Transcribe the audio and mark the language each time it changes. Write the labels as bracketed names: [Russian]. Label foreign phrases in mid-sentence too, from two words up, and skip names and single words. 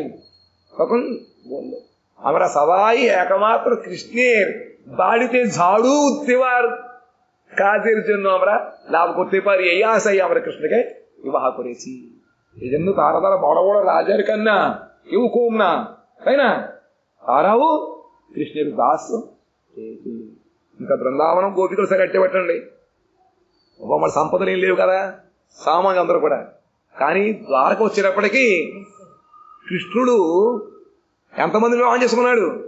[Bangla] তখন বলল, আমরা সবাই একমাত্র কৃষ্ণের বাড়িতে ঝাড়ু দেওয়ার কাজের জন্য আমরা লাভ করতে পারি, এই আশাই আমরা কৃষ্ণকে বিবাহ করেছি। এই জন্য তারা তারা বড় বড় রাজার কন্যা কেউ কম না, তাই না? [Telugu] তারাও కృష్ణుడి దాసు। ఇంకా బృందావనం గోపికలు సరే అట్టే పెట్టండి, మన సంపదలు ఏం లేవు కదా, సామాన్యులు అందరూ కూడా. కానీ ద్వారక వచ్చేటప్పటికీ కృష్ణుడు ఎంతమంది వివాహం చేసుకున్నాడు?